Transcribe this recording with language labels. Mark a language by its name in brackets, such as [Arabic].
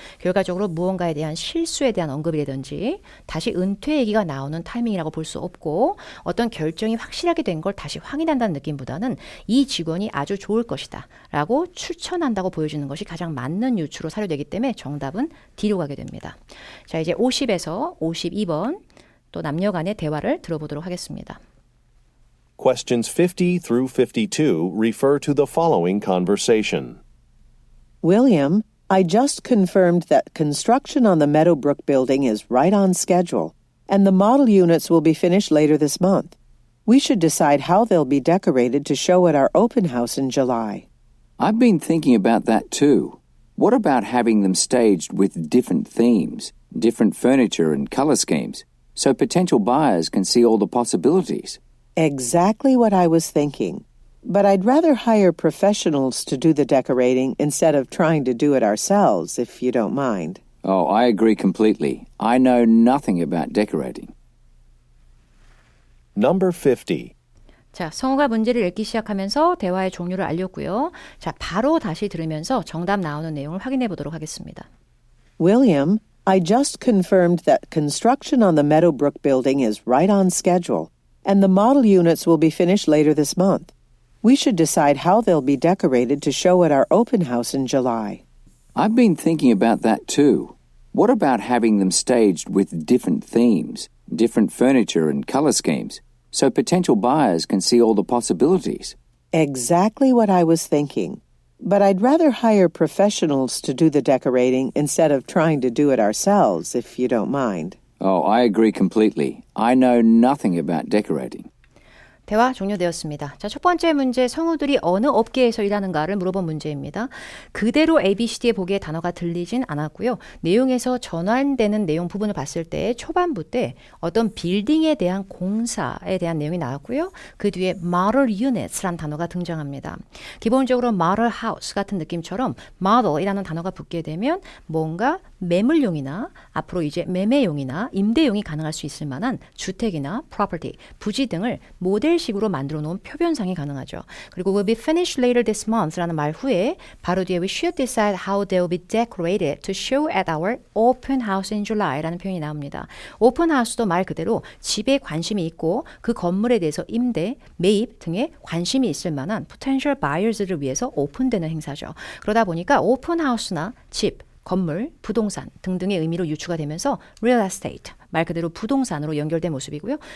[Korean] 결과적으로 무언가에 대한 실수에 대한 언급이라든지 다시 은퇴 얘기가 나오는 타이밍이라고 볼 수 없고 어떤 결정이 확실하게 된 걸 다시 확인한다는 느낌보다는 이 직원이 아주 좋을 것이다 라고 추천한다고 보여주는 것이 가장 맞는 유추로 사료되기 때문에 정답은 D로 가게 됩니다. 자, 이제 50에서 52번 또 남녀 간의 대화를 들어보도록 하겠습니다. [English] Questions 50 through 52 refer to the following conversation. William, I just confirmed that construction on the Meadowbrook building is right on schedule, and the model units will be finished later this month. We should decide how they'll be decorated to show at our open house in July. I've been thinking about that too. What about having them staged with different themes, different furniture and color schemes, so potential buyers can see all the possibilities? Exactly what I was thinking. But I'd rather hire professionals to do the decorating instead of trying to do it ourselves, if you don't mind. Oh, I agree completely. I know nothing about decorating. Number 50. [Korean] 자, 성우가 문제를 읽기 시작하면서 대화의 종류를 알렸고요. 자, 바로 다시 들으면서 정답 나오는 내용을 확인해 보도록 하겠습니다. [English] William, I just confirmed that construction on the Meadowbrook building is right on schedule, and the model units will be finished later this month. We should decide how they'll be decorated to show at our open house in July. I've been thinking about that too. What about having them staged with different themes, different furniture and color schemes, so potential buyers can see all the possibilities? Exactly what I was thinking. But I'd rather hire professionals to do the decorating instead of trying to do it ourselves, if you don't mind. Oh, I agree completely. I know nothing about decorating. [Korean] 대화 종료되었습니다. 자, 첫 번째 문제, 성우들이 어느 업계에서 일하는가를 물어본 문제입니다. 그대로 ABCD에 보기에 단어가 들리진 않았고요. 내용에서 전환되는 내용 부분을 봤을 때 초반부 때 어떤 빌딩에 대한 공사에 대한 내용이 나왔고요. 그 뒤에 model units라는 단어가 등장합니다. 기본적으로 model house 같은 느낌처럼 model이라는 단어가 붙게 되면 뭔가 매물용이나 앞으로 이제 매매용이나 임대용이 가능할 수 있을 만한 주택이나 property, 부지 등을 모델식으로 만들어 놓은 표변상이 가능하죠. 그리고 [English] will be finished later this month [Korean] 라는 말 후에 바로 뒤에 [English] we should decide how they will be decorated to show at our open house in July [Korean] 라는 표현이 나옵니다. open house도 말 그대로 집에 관심이 있고 그 건물에 대해서 임대, 매입 등에 관심이 있을 만한 potential buyers를 위해서 오픈되는 행사죠. 그러다 보니까 open house나 집, 건물, 부동산 등등의 의미로 유추가 되면서 real estate, 말 그대로 부동산으로 연결된 모습이고요.